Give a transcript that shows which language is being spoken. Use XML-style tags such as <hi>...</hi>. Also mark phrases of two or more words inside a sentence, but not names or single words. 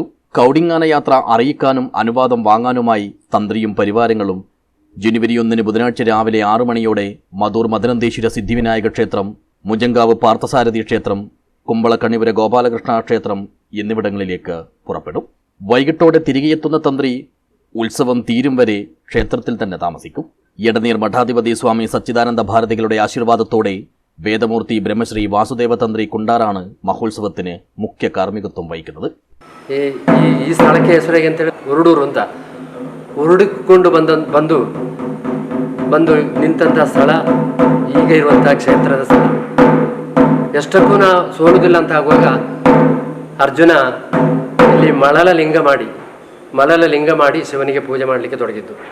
<ml>കൗഡിങ്ങാന യാത്ര അറിയിക്കാനും അനുവാദം വാങ്ങാനുമായി തന്ത്രിയും പരിവാരങ്ങളും ജനുവരി 1 ബുധനാഴ്ച രാവിലെ 6 മണിയോടെ മധൂർ മദനന്തേശ്വര സിദ്ധിവിനായക ക്ഷേത്രം, മുജങ്കാവ് പാർത്ഥസാരഥി ക്ഷേത്രം, കുമ്പളക്കണിപുര ഗോപാലകൃഷ്ണ ക്ഷേത്രം എന്നിവിടങ്ങളിലേക്ക് പുറപ്പെടും. വൈകിട്ടോടെ തിരികെയെത്തുന്ന തന്ത്രി ഉത്സവം തീരും വരെ ക്ഷേത്രത്തിൽ തന്നെ താമസിക്കും. എടനീർ മഠാധിപതി സ്വാമി സച്ചിദാനന്ദ ഭാരതികളുടെ ആശീർവാദത്തോടെ വേദമൂർത്തി ബ്രഹ്മശ്രീ വാസുദേവ തന്ത്രി കുണ്ടാറാണ് മഹോത്സവത്തിന് മുഖ്യ കാർമ്മികത്വം വഹിക്കുന്നത്.</ml> <kn>ಈ ಸ್ಥಳಕ್ಕೆ ಹೆಸರಿಗೆ ಅಂತೇಳಿ ಉರುಡೂರು ಅಂತ ಉರುಡಿಕೊಂಡು ಬಂದು ನಿಂತಹ ಸ್ಥಳ ಈಗ ಇರುವಂತಹ ಕ್ಷೇತ್ರದ ಸ್ಥಳ. ಎಷ್ಟಕ್ಕೂ ನಾ ಸೋಲುವುದಿಲ್ಲ ಅಂತ ಆಗುವಾಗ ಅರ್ಜುನ ಇಲ್ಲಿ ಮಳಲ ಲಿಂಗ ಮಾಡಿ ಶಿವನಿಗೆ ಪೂಜೆ ಮಾಡಲಿಕ್ಕೆ ತೊಡಗಿದ್ದು.</kn>